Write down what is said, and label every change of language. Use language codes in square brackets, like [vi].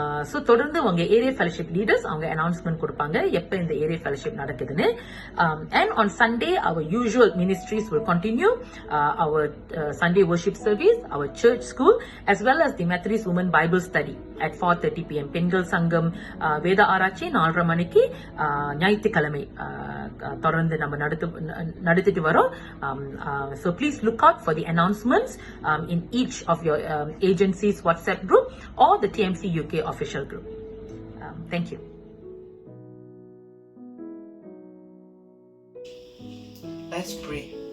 [ta] So தொடர்ந்து உங்க area fellowship leaders அவங்க அனௌன்ஸ்மெண்ட் கொடுப்பாங்க எப்ப இந்த ஏரியா ஃபெலோஷிப் நடக்குதுன்னு. [en] And on Sunday our usual ministries will continue, our Sunday worship service, our church school, as well as the Methodist Women Bible Study at 4:30 p.m. [ta] பெண்கள் சங்கம் வேத ஆராய்ச்சி 4:30 மணிக்கு ஞாயிற்றுக்கிழமை தொடர்ந்து நம்ம நடத்திட்டு வரோம். [en] So please look out for the announcements in each of your agencies WhatsApp group or the TMC UK official group. Thank you. Let's pray.